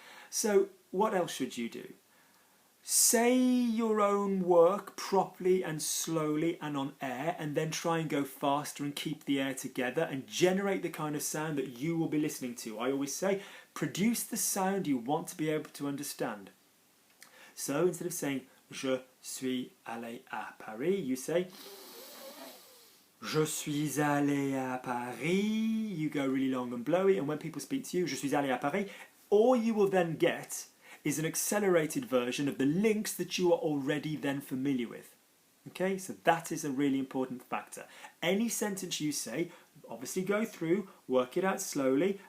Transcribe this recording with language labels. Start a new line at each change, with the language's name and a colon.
English: So what else should you do? Say your own work properly and slowly and on air, and then try and go faster and keep the air together and generate the kind of sound that you will be listening to. I always say, produce the sound you want to be able to understand. So instead of saying
French: je suis allé à Paris,
English: you say je suis allé à Paris. You go really long and blowy, and when people speak to you,
French: je suis allé à Paris,
English: all you will then get is an accelerated version of the links that you are already then familiar with. Okay, so that is a really important factor. Any sentence you say, obviously go through, work it out slowly.